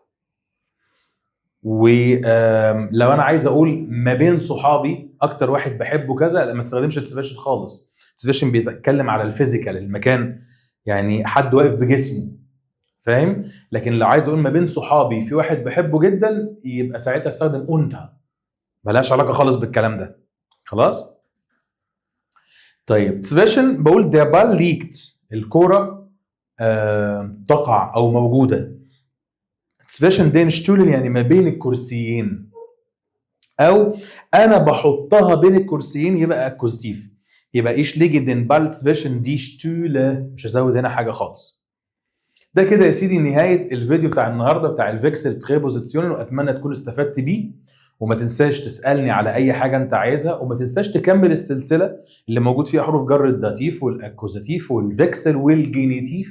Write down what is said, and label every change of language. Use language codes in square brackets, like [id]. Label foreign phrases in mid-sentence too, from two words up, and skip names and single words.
[ar] ولو انا عايز اقول ما بين صحابي اكتر واحد بحبه كذا، ما تستخدمش تسفيشن خالص، تسفيشن بيتكلم على الفيزيكال، المكان، يعني حد واقف بجسمه، فاهم؟ لكن لو عايز اقول ما بين صحابي في واحد بحبه جدا، يبقى ساعتها استخدم اونتا، ملهاش علاقه خالص بالكلام ده. خلاص؟ طيب سبيشن بقول [de] der Ball liegt، [ar] الكوره تقع او موجوده. سبيشن [de] den Stühlen [ar] يعني ما بين الكرسيين، او انا بحطها بين الكرسيين، يبقى اكوزتيف، يبقى [de] ich lege den Ball zwischen die Stühle، [ar] مش هزود هنا حاجه خالص. ده كده يا سيدي نهايه الفيديو بتاع النهارده بتاع الفيكسل بريبوزيسيون، واتمنى تكون استفدت بيه، وما تنساش تسالني على اي حاجه انت عايزها، وما تنساش تكمل السلسله اللي موجود فيها حروف جر الداتيف والاكوزاتيف والفيكسل والجينيتيف.